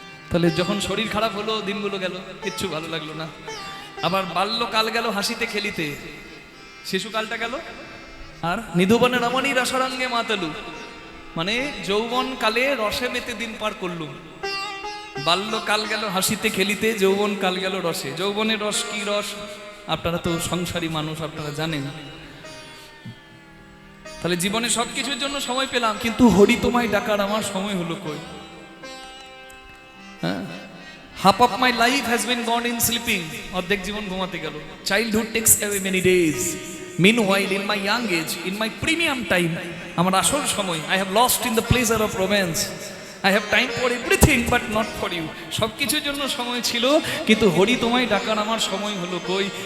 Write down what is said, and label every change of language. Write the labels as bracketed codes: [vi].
[bn] তাহলে যখন শরীর খারাপ হলো, দিনগুলো গেল, কিচ্ছু ভালো লাগলো না। আবার বাল্যকাল গেল হাসিতে খেলিতে, শিশুকালটা গেল আর নিধুবনে রমণী রসরঙ্গে মাতালু, মানে যৌবন কালে রসে মেতে দিন পার করলুম। বাল্যকাল গেল হাসিতে খেলিতে, যৌবন কাল গেল রসে। যৌবনের রস কি রস আপনারা তো সংসারী মানুষ, আপনারা জানেন। তাহলে জীবনে সবকিছুর জন্য সময় পেলাম, কিন্তু হরি তোমায় ডাকার আমার সময় হলো কই? [en] হ্যাঁ, half of my life has been gone in sleeping, [bn] অর্ধেক জীবন ঘুমাতে গেল। [en] Childhood takes away many days, meanwhile in my young age, in my premium time, [bn] আমার আসল সময়, [en] I have lost in the pleasure of romance. I have time for everything but not for you. [bn] সবকিছুর জন্য সময় ছিল, কিন্তু হরি তোমায় ডাকার আমার সময় হলো কই?